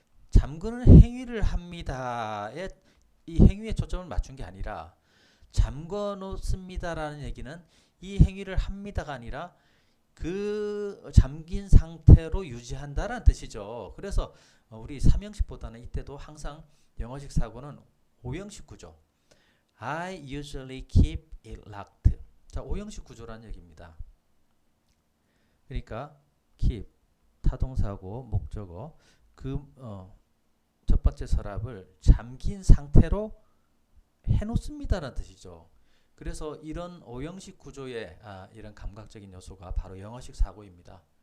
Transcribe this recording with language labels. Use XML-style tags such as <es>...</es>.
<ko>잠그는 행위를 합니다에 이 행위에 초점을 맞춘 게 아니라 잠궈 놓습니다라는 얘기는 이 행위를 합니다가 아니라 그 잠긴 상태로 유지한다라는 뜻이죠. 그래서 우리 3형식보다는 이때도 항상 영어식 사고는 5형식 구조.</ko> <en>I usually keep it locked.</en> <ko>자, 5형식 구조라는 얘기입니다. 그러니까 keep 타동사고 목적어 첫 번째 서랍을 잠긴 상태로 해놓습니다라는 뜻이죠. 그래서 이런 5형식 구조의 이런 감각적인 요소가 바로 영어식 사고입니다.</ko>